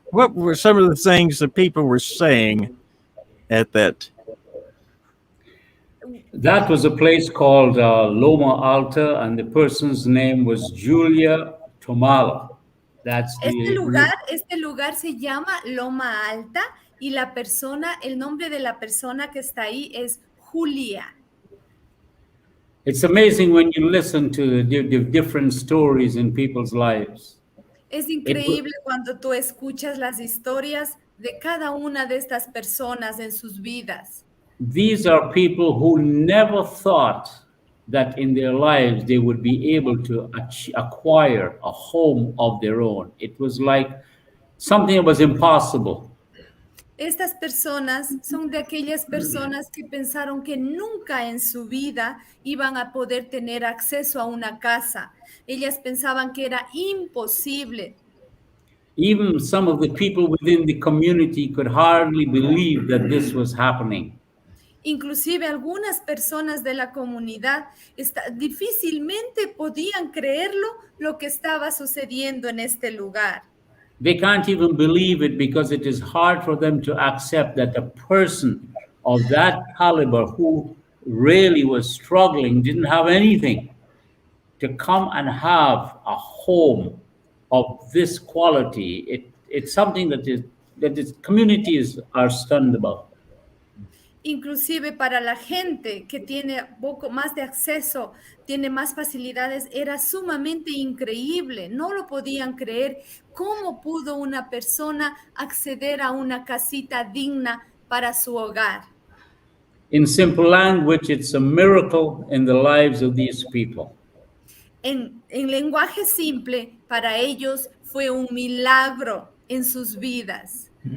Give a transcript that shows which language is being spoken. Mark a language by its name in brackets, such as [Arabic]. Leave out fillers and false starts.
[English] What were some of the things that people were saying at that? That was a place called Loma Alta, and the person's name was Julia Tomala. That's [Spanish] Este lugar se llama Loma Alta y el nombre de la persona que está ahí es Julia. [English] It's amazing when you listen to the different stories in people's lives. [Spanish] Es increíble cuando tú escuchas las historias de cada una de estas personas en sus vidas. [English] These are people who never thought that in their lives they would be able to acquire a home of their own. It was like something that was impossible. [Spanish] Estas personas son de aquellas personas que pensaron que nunca en su vida iban a poder tener acceso a una casa. Ellas pensaban que era imposible. [English] Even some of the people within the community could hardly believe that this was happening. [Spanish] Inclusive algunas personas de la comunidad difícilmente podían creerlo lo que estaba sucediendo en este lugar. [English] They can't even believe it because it is hard for them to accept that a person of that caliber who really was struggling, didn't have anything, to come and have a home of this quality. It's something that communities are stunned about. [Spanish] Inclusive para la gente que tiene poco más de acceso, tiene más facilidades, era sumamente increíble. No lo podían creer. ¿Cómo pudo una persona acceder a una casita digna para su hogar? [English] In simple language, it's a miracle in the lives of these people. [Spanish] En lenguaje simple, para ellos fue un milagro en sus vidas.